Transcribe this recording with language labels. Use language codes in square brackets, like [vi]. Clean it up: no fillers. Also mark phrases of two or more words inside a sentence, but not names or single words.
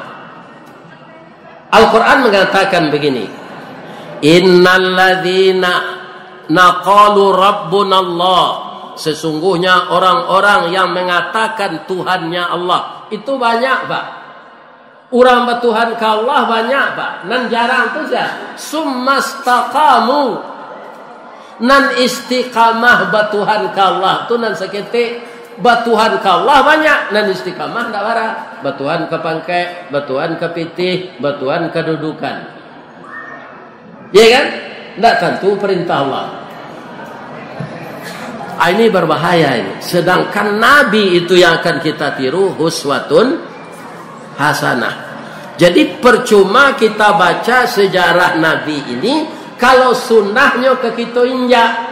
[id] Al-Quran mengatakan begini, [ar] innalladzina naqalu rabbunallah, [id] sesungguhnya orang-orang yang mengatakan Tuhannya Allah itu banyak Pak. Orang bertuhan ke Allah banyak Pak. [min] Nan jarang tu saja. Summastaqamu. Nan istiqamah bertuhan ke Allah tu nan seketik. Bertuhan ke Allah banyak. Nan istiqamah tak barang. Bertuhan ke pangkai, bertuhan ke pitih, bertuhan ke dudukan. [id] Ya kan? Tak tentu perintah Allah. Ini berbahaya ini. Sedangkan Nabi itu yang akan kita tiru, [ar] huswatun hasanah. [id] Jadi percuma kita baca sejarah Nabi ini kalau sunnahnya ke kita injak.